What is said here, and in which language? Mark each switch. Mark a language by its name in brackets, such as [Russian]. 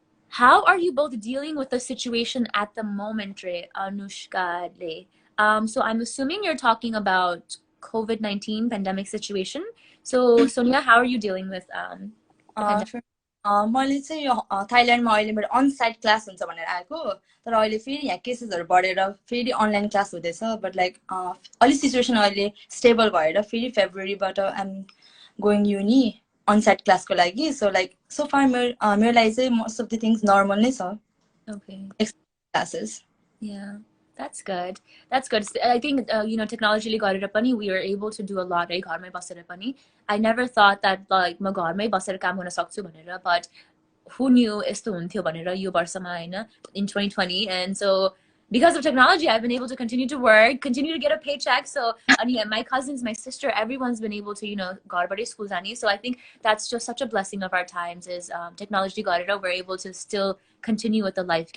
[English] How are you both dealing with the situation at the moment, Anushka? So I'm assuming you're talking about COVID-19 pandemic situation. So Sonia, how are you dealing with the pandemic? [Nepali] मैले चाहिँ यो थाइल्यान्डमा अहिले मेरो onsite class हुन्छ भनेर आएको तर अहिले फेरि यहाँ केसेसहरू बढेर फेरि अनलाइन क्लास हुँदैछ [English] but like [Nepali] अलि सिचुएसन अहिले स्टेबल भएर फेरि फेब्रुअरीबाट [English] I'm going uni [Nepali] अनसाइट क्लासको लागि [English] so like so far [Nepali] मेरो लागि चाहिँ [English] most of the things normal [Nepali] नै छ classes [English] Yeah, that's good. That's good. I think technology [Nepali] गरेर पनि [English] we are able to do a lot [Nepali] घरमै बसेर पनि. [English] I never thought that like [Nepali] म घरमै बसेर काम गर्न सक्छु भनेर, [English] but who knew [Nepali] यस्तो हुन्थ्यो भनेर यो वर्षमा, हैन, [English] in 2020. And so because of technology, I've been able to continue to work, continue to get a paycheck. So my cousins, my sister, everyone's been able to, [Nepali] घरबाटै [English] school जाने. So I think that's just such a blessing of our times is technology [Nepali] गरेर [English] we're able to still continue with the life.